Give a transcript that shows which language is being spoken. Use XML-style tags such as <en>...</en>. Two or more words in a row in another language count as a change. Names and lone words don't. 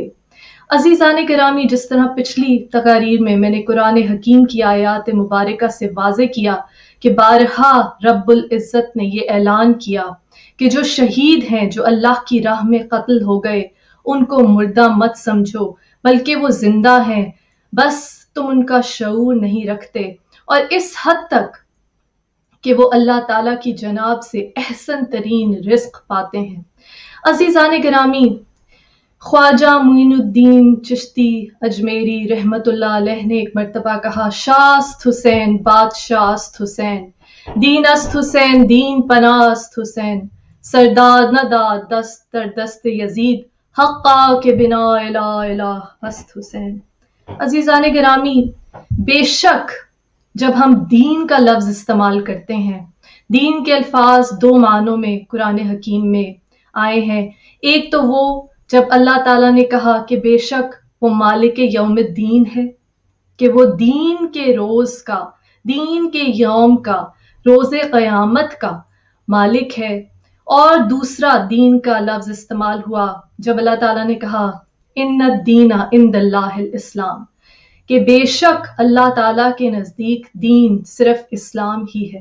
<ur>عزیزان گرامی، جس طرح پچھلی تقاریر میں نے قرآن حکیم کی آیات مبارکہ سے واضح کیا کہ بارہا رب العزت نے یہ اعلان کیا کہ جو شہید ہیں، جو اللہ کی راہ میں قتل ہو گئے، ان کو مردہ مت سمجھو بلکہ وہ زندہ ہیں، بس تم ان کا شعور نہیں رکھتے، اور اس حد تک کہ وہ اللہ تعالیٰ کی جناب سے احسن ترین رزق پاتے ہیں۔ عزیزان گرامی، خواجہ معین الدین چشتی اجمیری</ur> <ar>رحمت اللہ علیہ</ar> <ur>نے ایک مرتبہ کہا،</ur> <fa>شاست حسین بادشاہ است حسین، دین است حسین دین پناہ است حسین، سرداد نہ داد دست در دست یزید، حقا کے بنا الہ الہ است حسین۔</fa> <ur>عزیزان گرامی، بے شک جب ہم دین کا لفظ استعمال کرتے ہیں، دین کے الفاظ دو معنوں میں قرآن حکیم میں آئے ہیں۔ ایک تو وہ جب اللہ تعالیٰ نے کہا کہ بے شک وہ</ur> <ar>مالک یوم الدین</ar> <ur>ہے، کہ وہ دین کے روز کا، دین کے یوم کا، روز قیامت کا مالک ہے، اور دوسرا دین کا لفظ استعمال ہوا جب اللہ تعالیٰ نے کہا</ur> <ar>ان الدین عند اللہ الاسلام،</ar> <ur>کہ بے شک اللہ تعالیٰ کے نزدیک دین صرف اسلام ہی ہے۔</ur>